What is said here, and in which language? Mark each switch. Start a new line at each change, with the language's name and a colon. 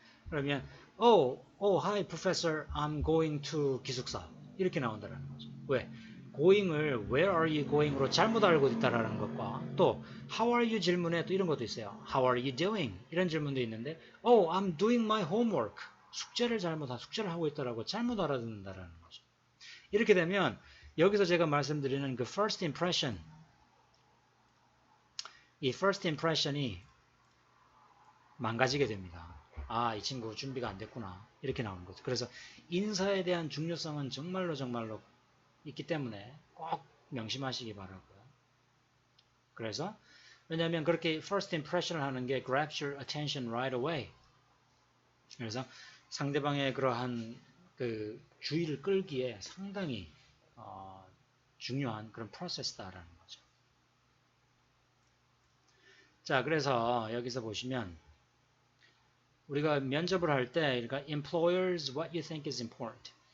Korean: 그러면
English: hi professor, I'm going to
Korean: 기숙사. 이렇게 나온다는 거죠. 왜? going을
English: where are you going
Korean: 으로 잘못 알고 있다라는 것과 또
English: how are you
Korean: 질문에 또 이런 것도 있어요.
English: How are you doing?
Korean: 이런 질문도 있는데
English: I'm doing my homework.
Korean: 숙제를 하고 있다라고 잘못 알아듣는다라는 거죠. 이렇게 되면 여기서 제가 말씀드리는 그 first impression 이 first impression이 망가지게 됩니다. 이 친구 준비가 안 됐구나. 이렇게 나오는 거죠. 그래서 인사에 대한 중요성은 정말로 있기 때문에 꼭 명심하시기 바라고요. 그래서 왜냐하면 그렇게
English: first impression을
Korean: 하는 게
English: grabs your attention right away.
Korean: 그래서 상대방의 그러한 그 주의를 끌기에 상당히 중요한 그런 프로세스다라는 거죠. 자, 그래서 여기서 보시면 우리가 면접을 할 때 그러니까
English: employers what you think is important.